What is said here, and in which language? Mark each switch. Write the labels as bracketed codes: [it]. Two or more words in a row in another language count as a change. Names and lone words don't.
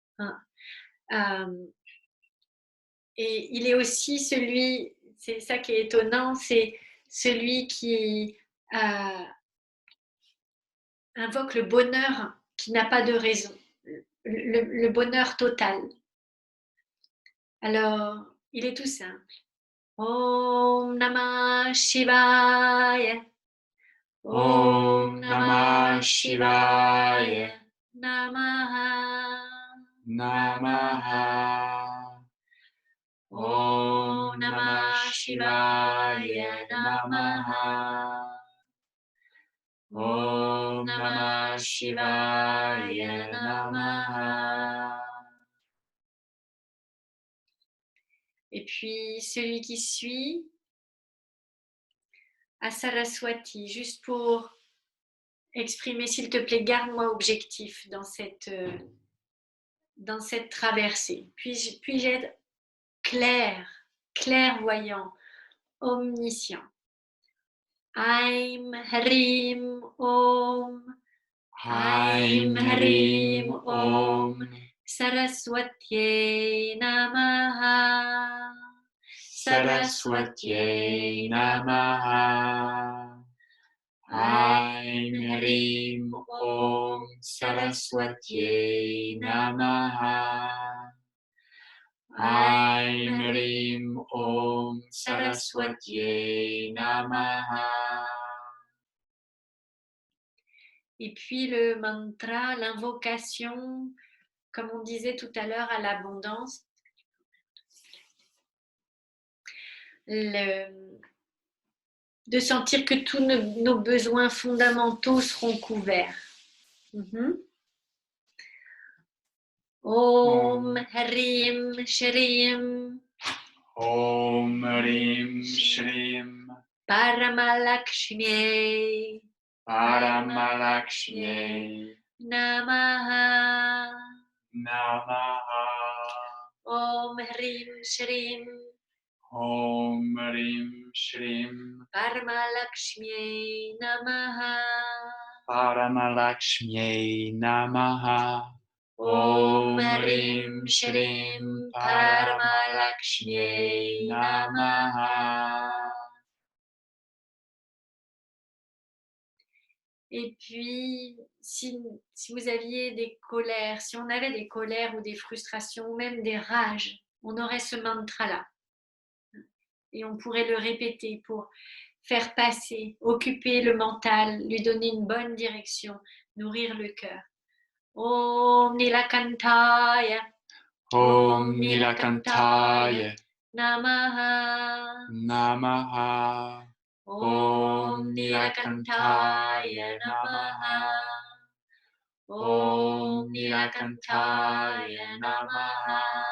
[fr] Et il est aussi celui, c'est ça qui est étonnant, c'est celui qui invoque le bonheur qui n'a pas de raison, le bonheur total. Alors, il est tout simple. [sa] ॐ नमः शिवाय. ॐ नमः शिवाय. Namaha. Namaha. ॐ नमः शिवाय नमः. ॐ नमः शिवाय नमः. [fr] Et puis celui qui suit, à Saraswati, juste pour exprimer, s'il te plaît, garde-moi objectif dans cette traversée. Puis-je être clair, clairvoyant, omniscient. [sa] ऐं ह्रीं ॐ. ऐं ह्रीं ॐ. सरस्वत्यै नमः. सरस्वत्यै नमः. ऐं ह्रीं ॐ. सरस्वत्यै नमः. ऐं ह्रीं ॐ. सरस्वत्यै नमः. [fr] Et puis le mantra, l'invocation, comme on disait tout à l'heure, à l'abondance. De sentir que tous nos besoins fondamentaux seront couverts. [sa] ॐ ह्रीं श्रीं. ॐ ह्रीं श्रीं. Paramalakshmi. Paramalakshmi. Namaha. Namaha. ॐ ह्रीं श्रीं. ॐ ह्रीं श्रीं. परमलक्ष्मी नमः. परमलक्ष्मी नमः. ॐ ह्रीं श्रीं. परमलक्ष्मी नमः. [fr] Et puis, si vous aviez des colères, si on avait des colères ou des frustrations ou même des rages, on aurait ce mantra-là. Et on pourrait le répéter pour faire passer, occuper le mental, lui donner une bonne direction, nourrir le cœur. [sa] ॐ नीलकण्ठाय. ॐ नीलकण्ठाय. Namaha. नमः। ॐ नीलकण्ठाय नमः. ॐ नीलकण्ठाय नमः.